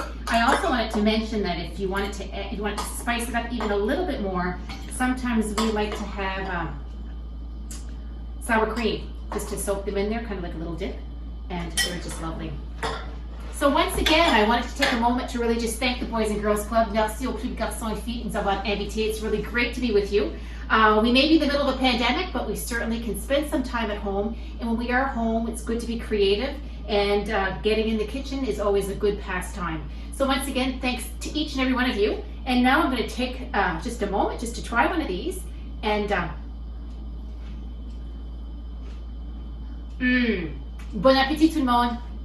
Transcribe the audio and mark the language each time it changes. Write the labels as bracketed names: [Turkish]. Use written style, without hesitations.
[English] I also wanted to mention that if you wanted to spice it up even a little bit more, sometimes we like to have sour cream, just to soak them in there, kind of like a little dip, and they're just lovely. So once again, I wanted to take a moment to really just thank the Boys and Girls Club. [French] Merci aux plus de garçons et filles de nous avoir invités. [English] It's really great to be with you. We may be in the middle of a pandemic, but we certainly can spend some time at home. And when we are home, it's good to be creative, and getting in the kitchen is always a good pastime. So once again, thanks to each and every one of you. And now I'm going to take just a moment just to try one of these. [French] And bon appétit tout le monde.